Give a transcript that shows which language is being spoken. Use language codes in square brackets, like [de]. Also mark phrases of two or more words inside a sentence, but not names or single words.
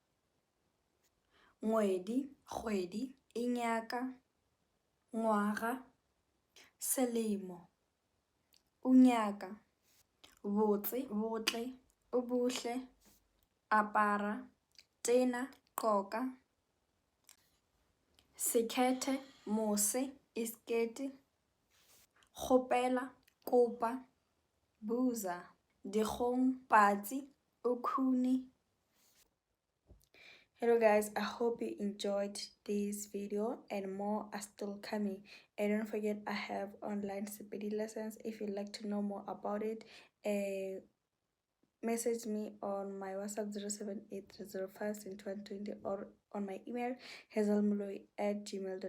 [nso] ngwedi, kgwedi, inyaka, ngwaga, selemo, unyaka, botse, botle, ubuhle, apara, tena, qoka, sekhethe, mose, iskete, kgopela, kopa, buza, dikgong, patsi, ukhuni. [en] Hello guys, I hope you enjoyed this video and more are still coming. And don't forget, I have online Sepedi lessons. If you'd like to know more about it, message me on my WhatsApp 078 305 or on my email hazelmuloi@gmail.com.